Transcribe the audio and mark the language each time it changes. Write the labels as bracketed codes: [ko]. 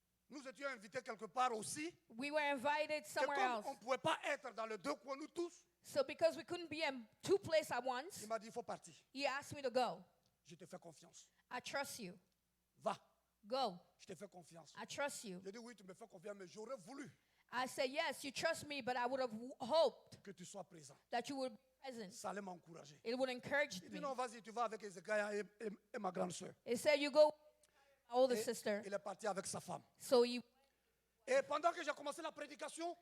[fr] nous étions invités quelque part aussi. [en] we were invited [fr] Et [en] somewhere [fr] comme [en] else. [fr] on ne pouvait pas être dans les deux coins, nous tous, [en] So because we couldn't be in two places at once, [fr] il m'a dit, il faut partir. [en] he asked me to go. [fr] Je te fais confiance. [en] I trust you. [fr] Va, [en] Go. [fr] je te fais confiance. [en] I trust you. [fr] J'ai dit, oui, tu me fais confiance, mais j'aurais voulu [en] I said, yes, you trust me, but I would have hoped [fr] que tu sois présent. [en] that you would be present. [fr] Ça allait m'encourager. [en] It would encourage [fr] Il dit, [en] me. [fr] non, vas-y, tu vas avec Ezekiah et ma grande soeur. [en] It said, you go with my older sister. [fr] Il est parti avec sa femme. [en] So he, [fr] Et pendant que j'ai commencé la prédication,